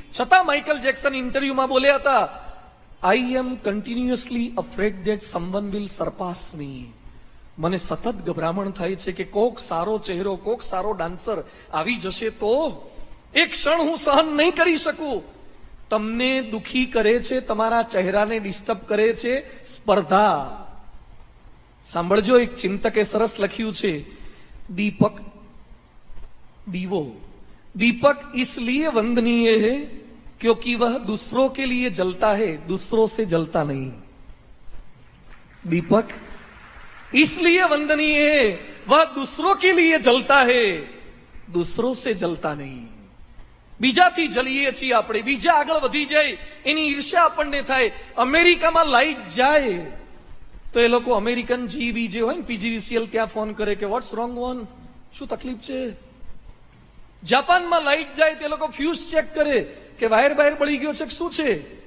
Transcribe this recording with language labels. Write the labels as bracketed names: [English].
[Gujarati] છતાં Michael Jackson ઇન્ટરવ્યુમાં બોલ્યા હતા, [English] I am continuously afraid that someone will surpass me. [Gujarati] મને સતત ગભરામણ થાય છે કે કોક સારો ચહેરો, કોક સારો ડાન્સર આવી જશે તો એક ક્ષણ હું સહન નહીં કરી શકું. તમને દુખી કરે છે, તમારા ચહેરાને ડિસ્ટર્બ કરે છે સ્પર્ધા. સાંભળજો, એક ચિંતકે સરસ લખ્યું છે, [Hindi] दीपक दीवो दीपक इसलिए वंदनीय है क्योंकि वह दूसरों के लिए जलता है, दूसरों से जलता नहीं. दीपक इसलिए वंदनीय है, वह दूसरों के लिए जलता है, दूसरों से जलता नहीं. [Gujarati] બીજાથી જલીએ છીએ આપણે. બીજા આગળ વધી જાય એની ઈર્ષ્યા આપણને થાય. અમેરિકામાં લાઈટ જાય તો એ લોકો અમેરિકન જીબી જે હોય ને, પીજીવીસીએલ, ત્યાં ફોન કરે કે [English] what's wrong one, [Gujarati] શું તકલીફ છે. જાપાનમાં લાઈટ જાય તે લોકો ફ્યુઝ ચેક કરે કે વાયર બાયર બળી ગયો છે કે શું છે.